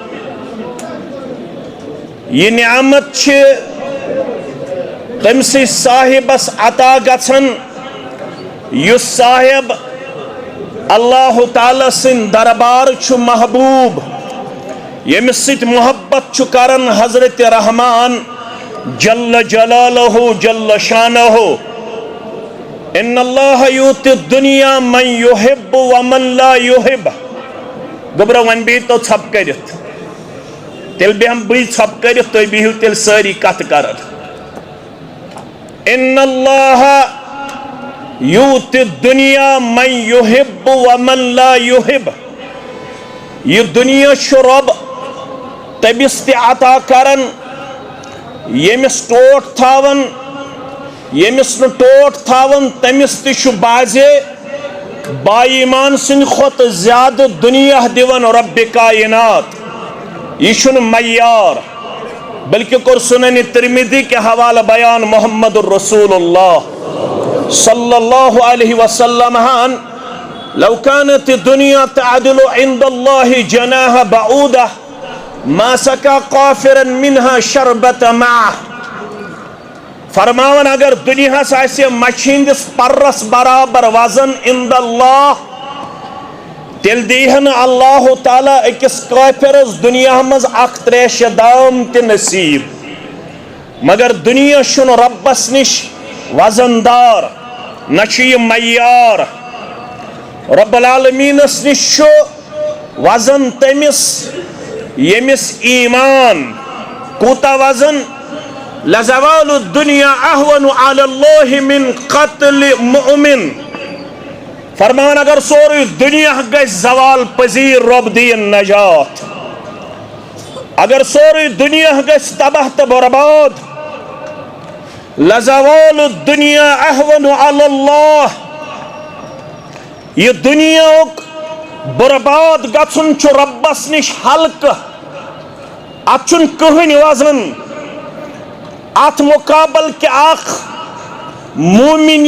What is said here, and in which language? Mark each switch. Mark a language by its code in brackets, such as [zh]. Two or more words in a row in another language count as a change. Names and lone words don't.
[ks] یہ نعمت چھِ تٔمسٕے صاحبس عطا گژھان یُس صاحب اللہ تعالیٰ سٕنٛدۍ دربار چھُ محبوب ییٚمِس سۭتۍ محبت چھُ کران حضرت رحمان جل جلالہ جل شانہ [ar] ان اللہ یوتی الدنیا من یحب ومن لا یحب [ks] گوٚبرا وۄنۍ بِہِو تو ژھۄپہٕ کٔرِتھ تیٚلہِ بیٚہمہٕ بٕے ژھۄپہٕ کٔرِتھ تُہۍ بِہِو تیٚلہِ سٲری کتھٕ کران [ar] ان اللہ یوتی الدنیا من یحب ومن لا یحب [ks] یہ دنیا چھُ رۄب تٔمِس تہِ عطا کران ییٚمِس ٹوٹھ تھاوان ییٚمِس نہٕ ٹوٹھ تھاوان تٔمِس تہِ چھُ بازے با ایمان سٕنٛدِ کھۄتہٕ زیادٕ دُنیا دِوان رۄبِ کائنات یہ چھُنہٕ معیار بلکہ کوٚر سنن ترمذی کے حوالہ بیان محمد الرسول اللہ صلی اللہ علیہ وسلم ہن [ar] لو كانت الدنيا تعدل عند الله جناح بعودة ما سقى قافرا منها شربة معه [ks] فرماون اگر دنیا آسہِ مچھِ ہٕنٛدِس پرس برابر وزن [ar] عند اللہ [ks] تیٚلہِ دیٖہا نہٕ اللہ تعالیٰ أکِس کٲفِرس دنیا منٛز اکھ تریشہِ دام تہِ نصیٖب مگر دنیا چھُنہٕ رۄبس نِش وزن دار نہ چھُ یہِ معیار رب العالمینس نِش چھُ وزن تٔمِس ییٚمِس ایمان کوٗتاہ وزن [ar] لزوال الدنیا اہون علی اللہ من قتل مؤمن [ks] فرمان اگر سورُے دنیا گژھِ زوال پذیٖر رۄب دِیِن نجات اگر سورُے دنیا گژھِ تباہ تہٕ برباد [ar] لزوال الدنیا اہون علی اللہ [ks] یہ دنیاہُک برباد گژھُن چھُ رۄبس نِش ہلکہٕ اتھ چھُنہٕ کٕہٕنۍ وزن اتھ مقابل کہ اکھ مومن